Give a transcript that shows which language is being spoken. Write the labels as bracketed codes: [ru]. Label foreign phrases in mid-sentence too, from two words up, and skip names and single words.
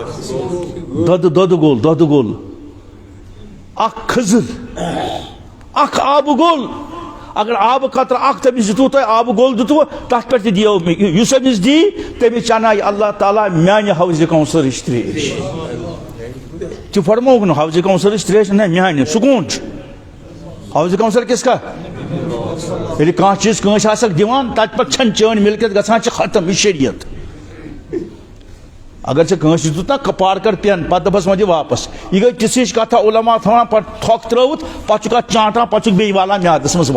[ks] دۄدٕ گوٚل اکھ کھٔزٕر اکھ آبہٕ گوٚل اگر آبہٕ قطرٕ اکھ تٔمِس دِتوٕ تۄہہِ آبہٕ گوٚل دِتوٕ تتھ پٮ۪ٹھ تہِ دِیو یُس أمِس دی تٔمِس چانایہِ اللہ تعالیٰ میانہِ حوضِ کوثرٕچ تریش تہِ فرمووُکھ نہٕ حوضِ کوثرٕچ تریش نہ میانہِ سُہ کون چھُ حوضِ کوثر کِس کا ییٚلہِ کانٛہہ چیٖز کٲنٛسہِ آسکھ دِوان تتہِ پٮ۪ٹھ چھنہٕ چٲنۍ مِلکِیت گژھان چھِ ختم یہِ شریعت اگر ژےٚ کٲنٛسہِ دیُت نا کپار کر پٮ۪ن پتہٕ دپس وۄنۍ دِ واپس یہِ گٔے تِژھ ہِش کتھا علما تھاوان پتہٕ تھۄکھ ترٲوِتھ پتہٕ چھُکھ اتھ چانٹان پتہٕ چھُکھ بیٚیہِ والان میادس منٛز